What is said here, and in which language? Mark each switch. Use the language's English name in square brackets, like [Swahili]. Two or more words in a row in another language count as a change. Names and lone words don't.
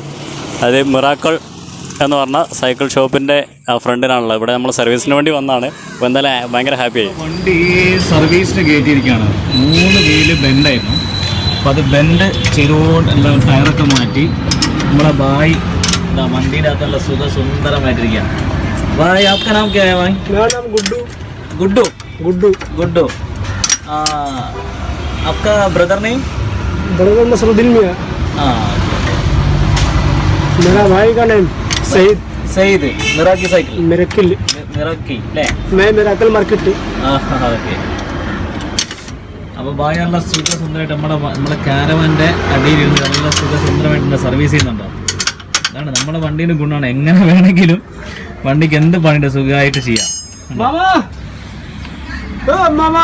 [Malayalam] അതായത് മിറാക്കിൾ എന്ന് പറഞ്ഞ സൈക്കിൾ ഷോപ്പിൻ്റെ ഫ്രണ്ടിനാണല്ലോ. ഇവിടെ നമ്മൾ സർവീസിന് വേണ്ടി വന്നതാണ്. അപ്പോൾ എന്തായാലും ഭയങ്കര ഹാപ്പിയായി. വണ്ടി സർവീസിന് കയറ്റിയിരിക്കുകയാണ്. 3 വീല് ബെൻഡായിരുന്നു. അപ്പോൾ അത് ബെൻഡ് ചെയ്തുകൊണ്ട് എന്താ ടയറൊക്കെ മാറ്റി നമ്മളെ ബായ് എന്താ വണ്ടിയുടെ അകത്ത് നല്ല സുന്ദരമായിട്ടിരിക്കുകയാണ്. [Hindi] भाई आपका नाम क्या है भाई? मेरा नाम गुड्डू गुड्डू. गुड्डू गुड्डू. आपका [English] brother name? [Hindi] ब्रदर नसरुद्दीन मियाँ. हाँ. मेरा भाई का नेम सईद. सईद. मिराकी साइकिल. मिराकिल. मिराकी ले. मैं मिराकिल मार्केट. [Malayalam] ഓക്കെ. അപ്പോൾ ബായ് നല്ല സുന്ദരമായിട്ട് നമ്മുടെ കാരവൻ്റെ അടിയിലിരുന്ന് നല്ല സുന്ദരമായിട്ട് സർവീസ് ചെയ്യുന്നുണ്ടോ. അതാണ് നമ്മുടെ വണ്ടീൻ്റെ ഗുണമാണ്. എങ്ങനെ വേണമെങ്കിലും വണ്ടിക്ക് എന്ത് പണിയുടെ സുഖമായിട്ട് ചെയ്യാം. [Hindi] मामा मामा